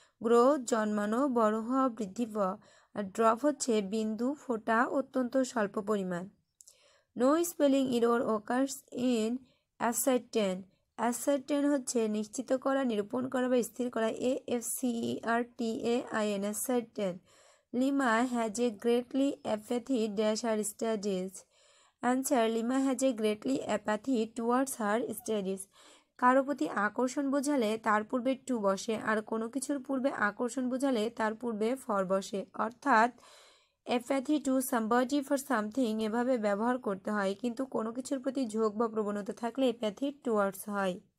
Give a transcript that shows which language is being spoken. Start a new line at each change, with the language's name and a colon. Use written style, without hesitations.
Bangla: Grow জন্মানো, বড় হওয়া, বৃদ্ধি পাওয়া। আর ড্রপ হচ্ছে বিন্দু, ফোঁটা, অত্যন্ত স্বল্প পরিমাণ।
English: No spelling error occurs in ascertain.
Bangla: ascertain হচ্ছে নিশ্চিত করা, নিরূপণ করা বা স্থির করা।
English: AFCERTAIN, ascertain. Lima has a greatly apathy dash her studies. Answer: Lima has a greatly apathy towards her studies.
Bangla: কারো প্রতি আকর্ষণ বোঝালে তার পূর্বে টু বসে, আর কোনো কিছুর পূর্বে আকর্ষণ বোঝালে তার পূর্বে ফর বসে। অর্থাৎ
English: apathy to somebody for something
Bangla: এভাবে ব্যবহার করতে হয়, কিন্তু কোনো কিছুর প্রতি ঝোঁক বা প্রবণতা থাকলে অ্যাপ্যাথি টুয়ার্ডস হয়।